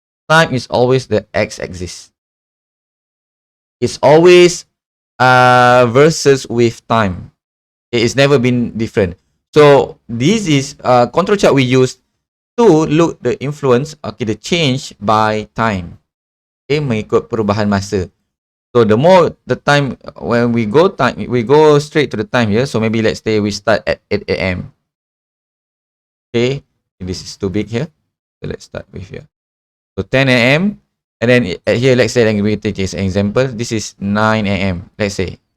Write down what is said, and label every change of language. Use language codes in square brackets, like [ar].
[en] Time is always the x-axis. It's always versus with time. It's never been different. So this is control chart we use to look the influence, okay, the change by time. [ms] Okay, mengikut perubahan masa. [en] So the more the time, when we go straight to the time here. So maybe let's say we start at 8 a.m. Okay, this is too big here. So let's start with here. So 10 a.m. and then here, let's say, we take this example. This is 9 a.m. Let's say.